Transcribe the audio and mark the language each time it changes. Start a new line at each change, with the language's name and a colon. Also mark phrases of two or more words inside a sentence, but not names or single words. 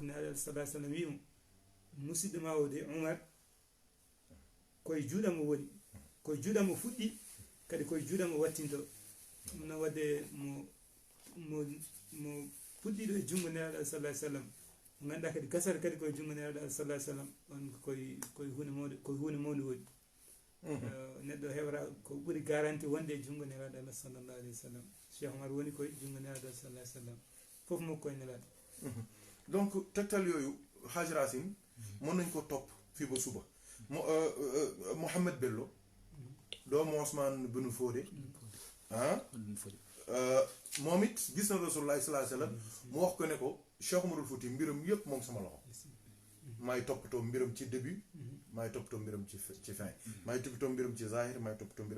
Fula: nelaɗo sallah sallam wimo musidɗo ma o de Oumar koye juuɗam o woni koye juuɗam o fuɗɗi kadi koye juuɗam o wattinto ɗum noon wadde mo puɗɗiɗo e junngo nelaɗo sallah sallam ganduɗa kadi gasata kadi koye jungo nelaɗo Allah
Arabic: صلى الله عليه وسلم
Fula: on koye hunde mawde woodi neɗɗo heɓata ko ɓuri garanti wonde e jungo nelaɗo Allah
Arabic: صلى الله عليه وسلم
Fula: Cheikh Oumar woni koye jungo nelaɗo Allah
Arabic: صلى الله عليه وسلم
Fula: fof makko koye nelaɗo
Wolof: donc tegtal yooyu Haj Racine mën nañ ko topp fii ba suba Mouhamed Bello doomu Ousmane Bun Fodé moom it gis na Rasulullah
Arabic: صلى الله عليه وسلم
Wolof: mu wax ko ne ko Cheikh Oumarul Fouti mbiram yëpp moom sama loxo maay toppatoo mbiram ci début maay toppatoo mbiram ci fin maay toppatoo mbiram ci zahir maay toppatoo mbiram